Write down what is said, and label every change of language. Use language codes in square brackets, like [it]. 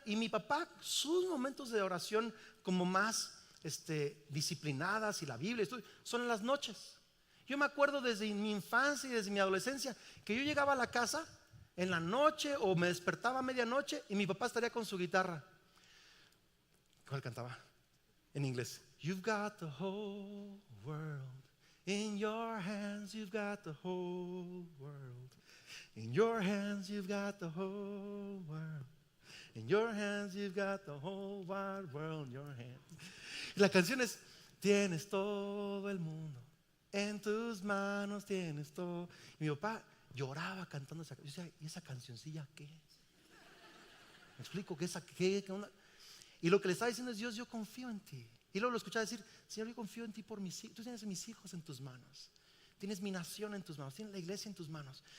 [es] Y mi papá, sus momentos de oración como más disciplinadas y la Biblia son en las noches. Yo me acuerdo desde mi infancia y desde mi adolescencia que yo llegaba a la casa en la noche o me despertaba a medianoche y mi papá estaría con su guitarra. ¿Cuál cantaba? En inglés. [en] You've got the whole world in your hands. You've got the whole world in your hands. You've got the whole world in your hands. You've got the whole wide world in your hands. [es] Y la canción es: tienes todo el mundo en tus manos, tienes todo. Y mi papá lloraba cantando esa canción. Yo decía: ¿y esa cancioncilla qué? Me explico que qué onda. Y lo que le estaba diciendo es: Dios, yo confío en ti. Y luego lo escuchaba decir: Señor, yo confío en ti por mis hijos. Tú tienes mis hijos en tus manos, tienes mi nación en tus manos, tienes la iglesia en tus manos.